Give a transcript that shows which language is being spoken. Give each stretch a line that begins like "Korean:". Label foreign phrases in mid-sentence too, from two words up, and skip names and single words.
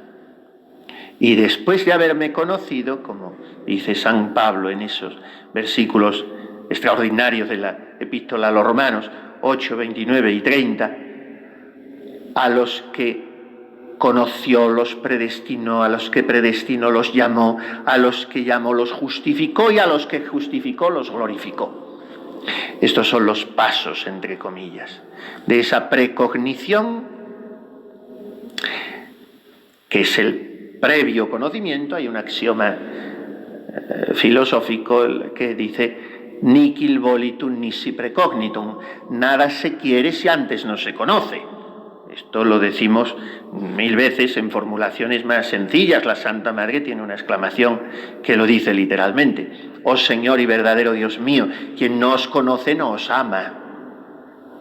Spanish: Y después de haberme conocido, como dice San Pablo en esos versículos extraordinarios de la Epístola a los Romanos 8, 29 y 30, a los que conoció los predestinó, a los que predestinó los llamó, a los que llamó los justificó y a los que justificó los glorificó. Estos son los pasos, entre comillas, de esa precognición, que es el previo conocimiento. Hay un axioma filosófico que dice
Latin: nihil volitum nisi precognitum,
Spanish: nada se quiere si antes no se conoce. Esto lo decimos 1000 veces en formulaciones más sencillas. La Santa Madre tiene una exclamación que lo dice literalmente: oh Señor y verdadero Dios mío, quien no os conoce no os ama.